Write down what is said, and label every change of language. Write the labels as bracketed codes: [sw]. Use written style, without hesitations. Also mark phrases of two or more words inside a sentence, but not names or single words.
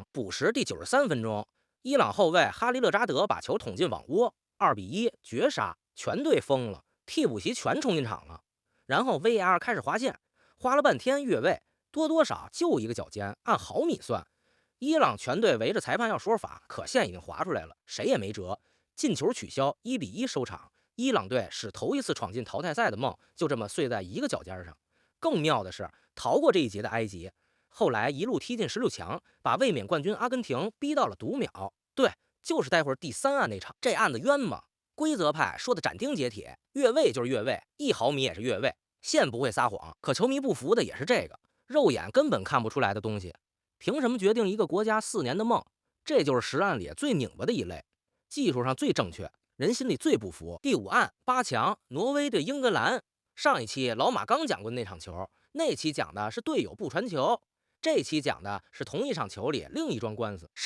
[zh] 補時第93分鐘，伊朗後衛哈里勒扎德把球捅進網窩，2-1絕杀，全隊瘋了，替補席全衝進場了。然後 VAR 開始劃線，花了半天越位，多少就一個腳尖，按毫米算。伊朗全隊圍着裁判要說法，可線已經劃出來了，誰也沒辙。進球取消，1-1收場。伊朗隊使头一次闖进淘汰赛的梦就这么碎在一个脚尖上。更妙的是，逃过这一劫的埃及，后来一路踢进16强，把卫冕冠军阿根廷逼到了读秒。对，就是待会儿第3案那场，这案子冤吗？规则派说的斩钉截鐵，越位就是越位，1毫米也是越位，线不会撒謊。可球迷不服的也是这个，肉眼根本看不出来的东西，凭什麼決定一個國家4年的夢？這就是10案裡最擰巴的一類，技術上最正確，人心裡最不服。第5案8強，挪威對英格蘭。上一期老馬剛講過那場球，那期講的是隊友不傳球，這期講的是同一場球裡另一樁官司。